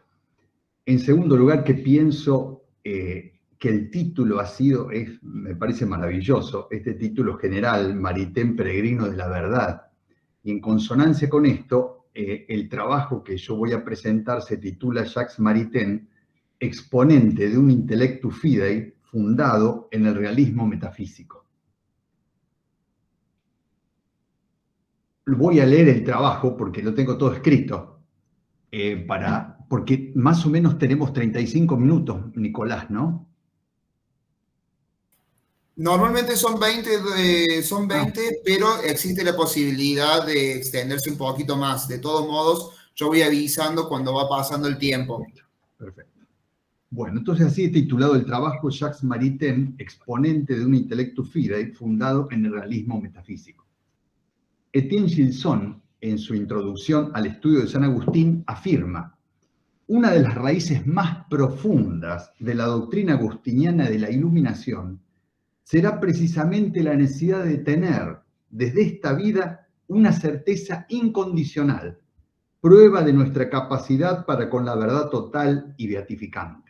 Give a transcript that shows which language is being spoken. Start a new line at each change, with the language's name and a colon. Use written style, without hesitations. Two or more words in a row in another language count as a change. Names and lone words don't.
Spanish: En segundo lugar, que pienso que el título me parece maravilloso, este título general, Maritain, peregrino de la verdad. Y en consonancia con esto, el trabajo que yo voy a presentar se titula Jacques Maritain, exponente de un
Latin: intellectus fidei
Spanish: fundado en el realismo metafísico. Voy a leer el trabajo porque lo tengo todo escrito, porque más o menos tenemos 35 minutos, Nicolás, ¿no? Normalmente son 20, pero existe la posibilidad de extenderse un poquito más. De todos modos, yo voy avisando cuando va pasando el tiempo. Perfecto. Bueno, entonces así he titulado el trabajo Jacques Maritain, exponente de un
Latin: intellectus fidei
Spanish: fundado en el realismo metafísico. Etienne Gilson, en su introducción al estudio de San Agustín, afirma: una de las raíces más profundas de la doctrina agustiniana de la iluminación será precisamente la necesidad de tener desde esta vida una certeza incondicional, prueba de nuestra capacidad para con la verdad total y beatificante.